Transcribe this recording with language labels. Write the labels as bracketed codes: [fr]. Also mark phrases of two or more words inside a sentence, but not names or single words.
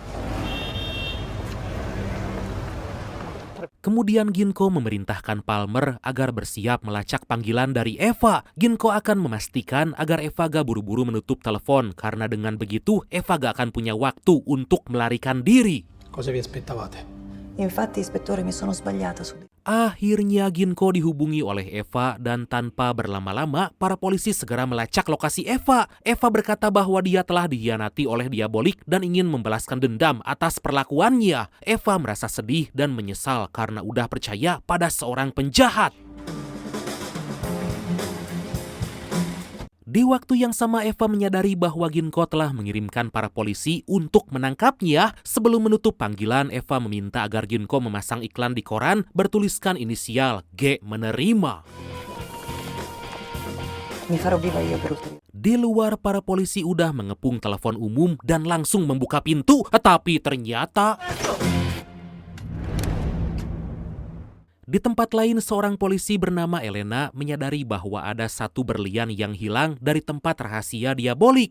[id] Kemudian Ginko memerintahkan Palmer agar bersiap melacak panggilan dari Eva. Ginko akan memastikan agar Eva gak buru-buru menutup telepon karena dengan begitu Eva gak akan punya waktu untuk melarikan diri. [it] Cosa vi aspettavate? Infatti, ispettore, mi sono sbagliata su. [id] Akhirnya Ginko dihubungi oleh Eva dan tanpa berlama-lama para polisi segera melacak lokasi Eva. Eva berkata bahwa dia telah dikhianati oleh diabolik dan ingin membalaskan dendam atas perlakuannya. Eva merasa sedih dan menyesal karena udah percaya pada seorang penjahat. Di waktu yang sama Eva menyadari bahwa Ginko telah mengirimkan para polisi untuk menangkapnya. Sebelum menutup panggilan, Eva meminta agar Ginko memasang iklan di koran bertuliskan inisial G menerima. [it] Mi farò viva io per ulteriore. [id] Di luar para polisi udah mengepung telepon umum dan langsung membuka pintu, tapi ternyata di tempat lain, seorang polisi bernama Elena menyadari bahwa ada satu berlian yang hilang dari tempat rahasia diabolik.